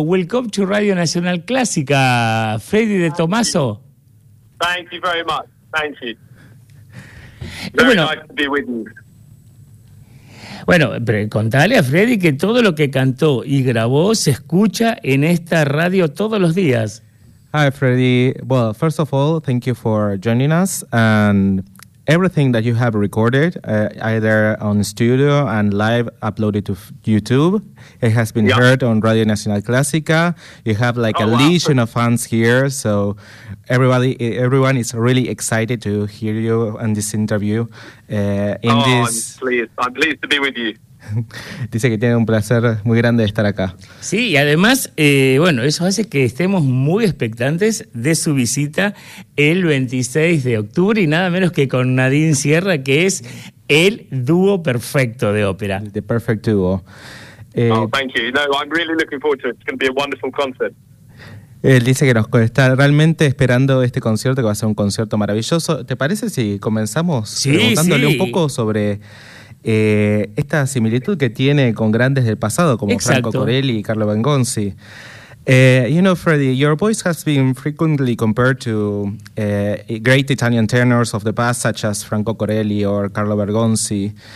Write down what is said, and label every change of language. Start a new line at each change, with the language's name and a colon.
English: Welcome to Radio Nacional Clásica, Freddy de Tomaso. Thank you very much. Thank you. Very nice to be with you.
Spanish: Bueno, contale a Freddy que todo lo que cantó y grabó se escucha en esta radio todos los días.
English: Hi, Freddy. Well, first of all, thank you for joining us. And everything that you have recorded, either on studio and live uploaded to YouTube, it has been heard on Radio Nacional Clásica. You have like legion of fans here. So everyone is really excited to hear you on this interview. I'm pleased to be with you.
Spanish: Dice que tiene un placer muy grande estar acá. Sí, y además, eso hace que estemos muy expectantes de su visita el 26 de octubre y nada menos que con Nadine Sierra, que es el dúo perfecto de ópera.
English: The perfect duo. Thank you. No, I'm really looking forward to it. It's going to be a wonderful concert.
Spanish: Él dice que nos está realmente esperando este concierto, que va a ser un concierto maravilloso. ¿Te parece si comenzamos preguntándole un poco sobre esta similitud que tiene con grandes del pasado como Exacto. Franco Corelli y Carlo Bengonzi?
English: You know, Freddy, your voice has been frequently compared to great Italian tenors of the past, such as Franco Corelli or Carlo Bengonzi.